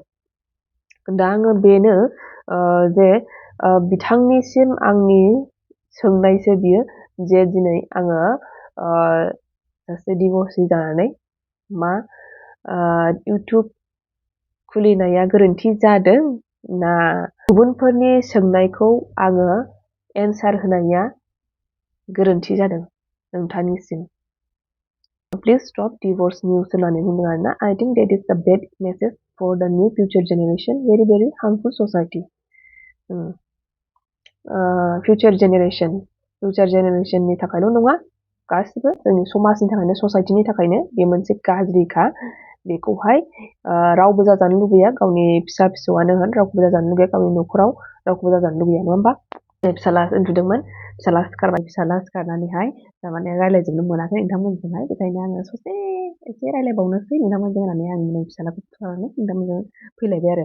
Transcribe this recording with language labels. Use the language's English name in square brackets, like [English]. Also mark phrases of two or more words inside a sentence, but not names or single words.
[Bodo] दा आङो बेनो, जे बिथांनिसिम आंनि सोंनायसो बियो, जे दिनै आङो सासे डिभर्सि जानानै मा इउटुब खुलिनाया गोरोन्थि जादों ना गुबुनफोरनि सोंनायखौ आङो एन्सार होनाया गोरोन्थि जादों नोंथांनिसिम। [English] Please stop divorce news [Bodo] होननानै बुंदों आरोना। [English] I think that is the bad message for the new future generation. Very very harmful society. Future generation [Bodo] नि थाखायल' नङा, गासिबो जोंनि समाजनि थाखायनो, ससाइटिनि थाखायनो बे मोनसे गाज्रिखा। बेखौहाय रावबो जाजानो लुबैया, गावनि फिसा फिसौआनो होन रावखौबो जाजानो लुबैया, गावनि न'खराव रावखौबो जाजानो लुबैया, नङा होमबा? फिसाला उन्दुदोंमोन, फिसाला सिखारनानैहाय थारमाने रायज्लायजोबनो मोनाखै नोंथांमोनजोंहाय, बेखायनो आङो ससे एसे रायज्लायबावनोसै नोंथांमोनजों होननानै आं फिसालाखौ लानानै नोंथांमोनजों फैलायबाय आरो।